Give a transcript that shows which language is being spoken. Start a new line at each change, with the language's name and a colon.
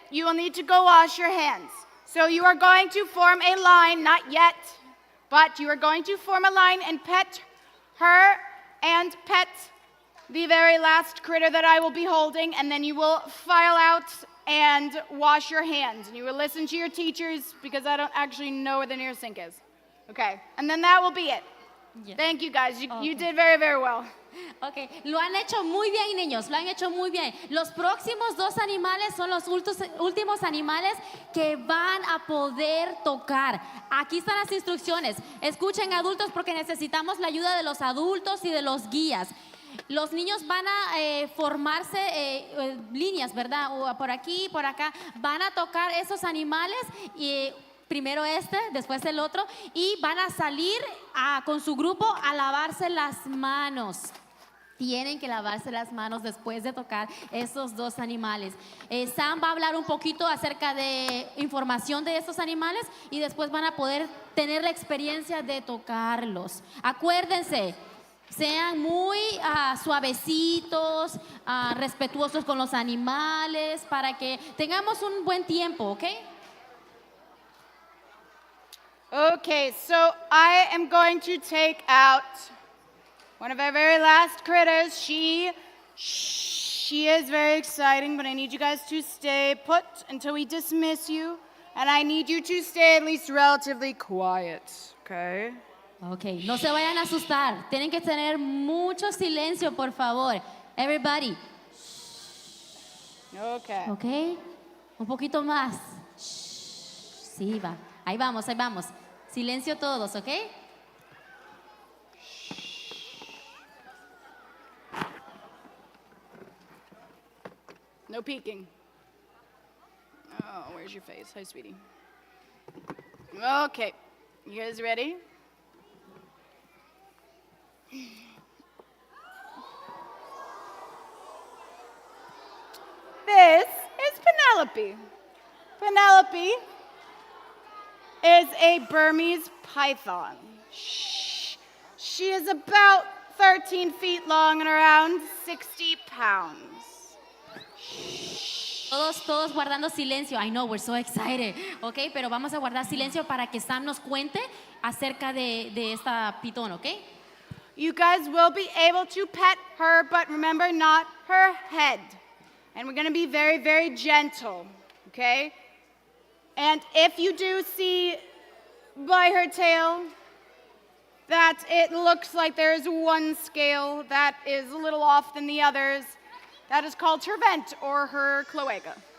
English: You will need to go wash your hands. So you are going to form a line, not yet, but you are going to form a line and pet her and pet the very last critter that I will be holding, and then you will file out and wash your hands. And you will listen to your teachers because I don't actually know where the nearest sink is. Okay, and then that will be it. Yeah. Thank you guys. You Okay. did very, very well.
Spanish: Ok, lo han hecho muy bien, niños, lo han hecho muy bien. Los próximos 2 animales son los últimos animales que van a poder tocar. Aquí están las instrucciones. Escuchen, adultos, porque necesitamos la ayuda de los adultos y de los guías. Los niños van a formarse líneas, ¿verdad? O por aquí, por acá. Van a tocar esos animales y primero después el otro, y van a salir con su grupo a lavarse las manos. Tienen que lavarse las manos después de tocar esos 2 animales. Sam va a hablar un poquito acerca de información de estos animales y después van a poder tener la experiencia de tocarlos. Acuérdense, sean muy suavecitos, respetuosos con los animales para que tengamos un buen tiempo, ¿ok?
English: Okay, so I am going to take out one of our very last critters. She is very exciting, but I need you guys to stay put until we dismiss you. And I need you to stay at least relatively quiet, okay?
Spanish: Ok, no se vayan a asustar. Tienen que tener mucho silencio, por favor.
English: Everybody. Okay.
Spanish: Ok, un poquito más. Sí, va. Ahí vamos, ahí vamos. Silencio todos, ¿ok?
English: No peeking. Oh, where's your face? Hi, sweetie. Okay, you guys ready? This is Penelope. Penelope is a Burmese python. She is about 13 feet long and around 60 pounds.
Spanish: Todos guardando silencio.
English: I know, we're so excited.
Spanish: Ok, pero vamos a guardar silencio para que Sam nos cuente acerca de esta pitón, ok?
English: You guys will be able to pet her, but remember, not her head. And we're going to be very, very gentle, okay? And if you do see by her tail that it looks like there is one scale that is a little off than the others, that is called her vent or her cloaca.